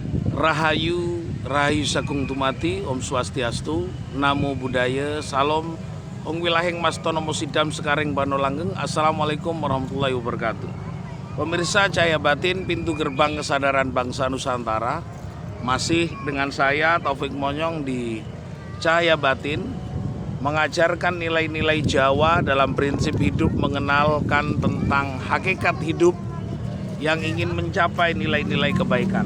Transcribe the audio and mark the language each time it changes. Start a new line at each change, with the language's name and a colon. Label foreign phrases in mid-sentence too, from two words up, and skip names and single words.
Javanese: Rahayu, Rahayu Sagung Tumati,
Sanskrit: ॐ स्वस्त्यस्तु,
Pali: Namo Buddhaya,
Javanese: Salam, Ong Wilaheng Mastono Musidam Sekareng Bano Langgeng.
Arabic: السلام عليكم ورحمة الله وبركاته.
Indonesian: Pemirsa Cahaya Batin, pintu gerbang kesadaran bangsa Nusantara. Masih dengan saya Taufik Monyong di Cahaya Batin, mengajarkan nilai-nilai Jawa dalam prinsip hidup, mengenalkan tentang hakikat hidup yang ingin mencapai nilai-nilai kebaikan.